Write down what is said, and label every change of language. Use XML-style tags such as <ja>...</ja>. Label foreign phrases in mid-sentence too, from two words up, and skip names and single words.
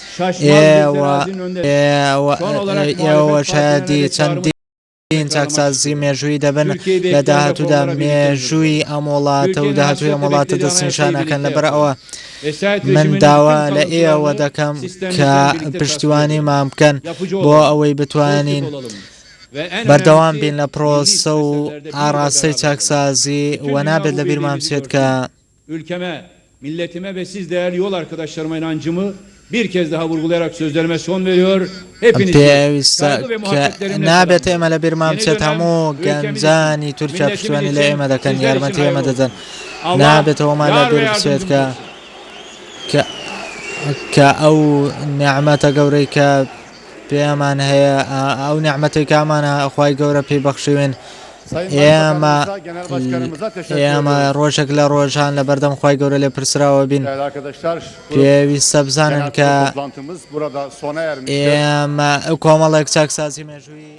<ckb>ئێوە شایەدی چەندی چاکسازی مێژووی دەبن لە داهاتوودا مێژووی ئەم وڵاتە و داهاتووی ئەم وڵاتە دەستنیشانەکەن لەبەر ئەوە من داوا لە ئێوە دەکەم کە پشتیوانیمان بکەن بۆ ئەوەی بتوانین بەردەوام بین لە پرۆسە و ئاڕاستەی چاکسازی و نابێت لە بیرمان بچێت کە</ckb> <tr>milletime ve siz değerli yol arkadaşlarıma inancımı bir kez daha vurgulayarak sözlerime son veriyor.</tr> <ckb>نابێت ئێمە لە بیرمان بچێت هەموو گەنجانی تورکیا پشتیوانی لە ئێمە دەکەن یارمەتی ئێمە دەدەن نابێتەوەمان لە بیر بچێت کە ئەو نعمەتە گەورەی کە پێمان هەیە ئەو نعمەتەی کامانە خوای گەورە پێی بەخشیوێن ئێمە ڕۆژێک لە ڕۆژان لە بەردەم خوای گەورە لێ پرسراوە بین پێویستە بزانن کە ئێمە کۆمەڵێک چاکسازی مێژووی</ckb>